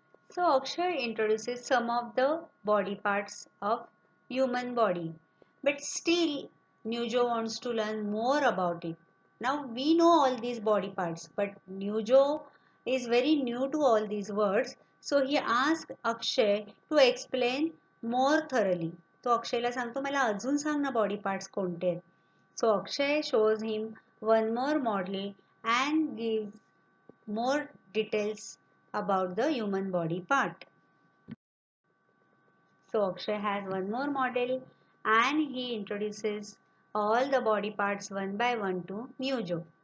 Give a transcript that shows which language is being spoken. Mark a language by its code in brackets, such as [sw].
[en] So Akshay introduces some of the body parts of human body. But still Nujo wants to learn more about it. Now we know all these body parts, but Nujo is very new to all these words. So he asked Akshay to explain more thoroughly. [mr] तो अक्षयला सांगतो मला अजून सांग ना body parts कोणते आहेत. [en] So Akshay shows him one more model and gives more details about the human body part. So Akshay has one more model and he introduces all the body parts one by one to Nujo.